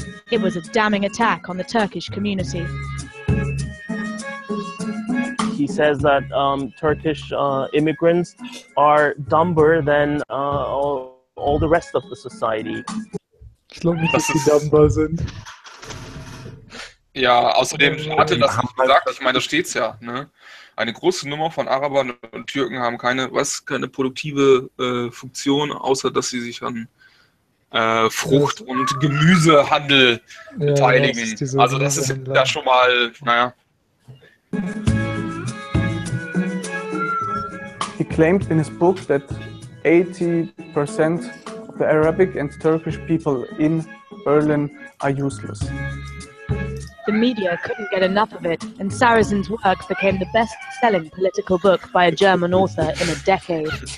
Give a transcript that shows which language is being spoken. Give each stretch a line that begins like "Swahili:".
English: It was a damning attack on the Turkish community. He says that Turkish immigrants are dumber than all the rest of the society.
German: Ich glaube nicht, dass sie dumber sind. Ja, außerdem hatte das nicht gesagt, ich meine, da steht es ja, ne? Eine große Nummer von Arabern und Türken haben keine produktive Funktion, außer dass sie sich an Frucht- und Gemüsehandel beteiligen. Ja, das also das ist ja schon mal, naja.
English: He claimed in his book that 80% of the Arabic and Turkish people in Berlin are useless. The media couldn't get enough of it, and Sarrazin's work became the best-selling political book by a German author in a decade.